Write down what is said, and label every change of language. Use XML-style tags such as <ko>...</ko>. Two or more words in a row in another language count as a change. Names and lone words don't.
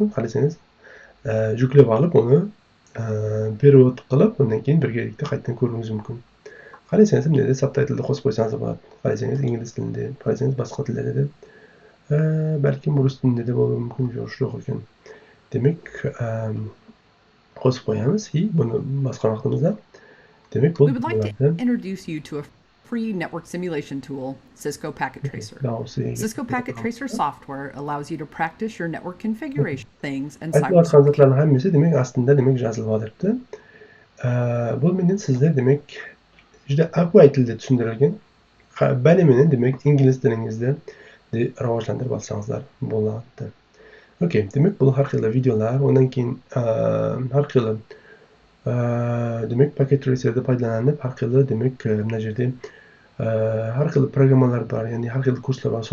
<uz>Xohlasangiz yuklab olib uni perevod qilib, undan keyin birgalikda qaytadan ko'rishingiz mumkin. Xohlasangiz bunday subtitlni qo'shib qo'ysangiz bo'ladi. Xohlasangiz ingliz tilida, xohlasangiz boshqa tillarda, balki rus tilida da bo'lishi mumkin, yo'q ekan. Demak, qo'shib qo'yamiz. Buni boshqa vaqtimizda demak bu</uz> <en>We would like to introduce you to a free network simulation tool, Cisco Packet Tracer. Cisco Packet Tracer software allows you to practice your network configuration things and cybersecurity.</en> <uz>Hammasi demak aslında demak yozilib olibdi. Bu meni sizlar demak juda aqlli tilda tushuntirilgan. Bani meni demak ingliz tilingizda rivojlantirib olsangizlar bo'ladi. Okay, demak bu har xil videolar, undan keyin har xil demek paket tracerda foydalanib, har xil demek mana yerda har xil programmalar bor, ya'ni har xil kurslar bor.</uz>